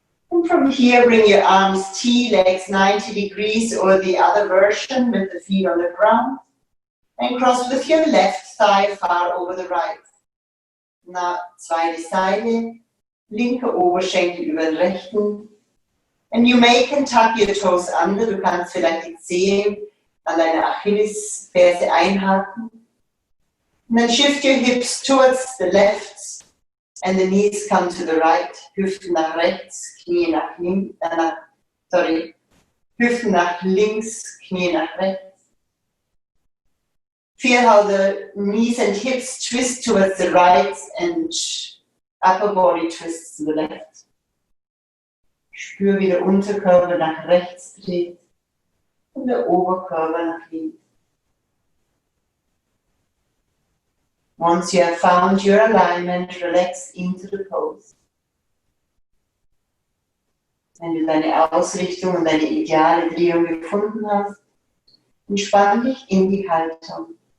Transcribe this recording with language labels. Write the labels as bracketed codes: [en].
[en] And from here, bring your arms T, legs 90 degrees, or the other version with the feet on the ground. And cross with your left thigh far over the right. [de] Na, zweite Seite, linke Oberschenkel über den rechten. [en] And you may can tuck your toes under. [de] Du kannst vielleicht die Zehen an deine Achillesferse einhaken. [en] And then shift your hips towards the left. And the knees come to the right. [de] Hüften nach rechts, Knie nach links. Hüften nach links, Knie nach rechts. [en] Feel how the knees and hips twist towards the right and upper body twists to the left. [de] Spür, wie der Unterkörper nach rechts dreht und der Oberkörper nach links. [en] Once you have found your alignment, relax into the pose. [de] Wenn du deine Ausrichtung und deine ideale Drehung gefunden hast, entspann dich in die Haltung.